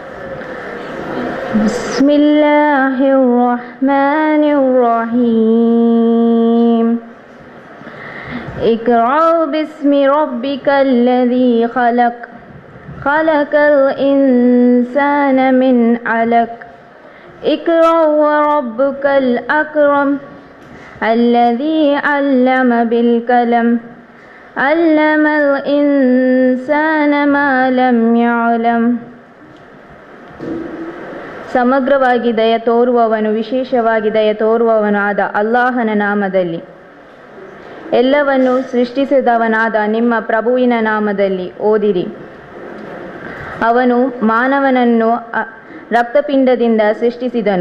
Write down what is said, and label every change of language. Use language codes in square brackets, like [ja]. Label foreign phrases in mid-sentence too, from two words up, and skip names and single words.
[ar] بسم الله الرحمن الرحيم. اقرأ باسم ربك الذي خلق خلق الإنسان من علق اقرأ وربك الأكرم, الذي علم بالقلم علم الإنسان ما لم يعلم. [kn] ಸಮಗ್ರವಾಗಿ ದಯ ತೋರುವವನು, ವಿಶೇಷವಾಗಿ ದಯ ತೋರುವವನು ಆದ ಅಲ್ಲಾಹನ ನಾಮದಲ್ಲಿ, ಎಲ್ಲವನ್ನು ಸೃಷ್ಟಿಸಿದವನಾದ ನಿಮ್ಮ ಪ್ರಭುವಿನ ನಾಮದಲ್ಲಿ ಓದಿರಿ. ಅವನು ಮಾನವನನ್ನು ರಕ್ತಪಿಂಡದಿಂದ ಸೃಷ್ಟಿಸಿದನು.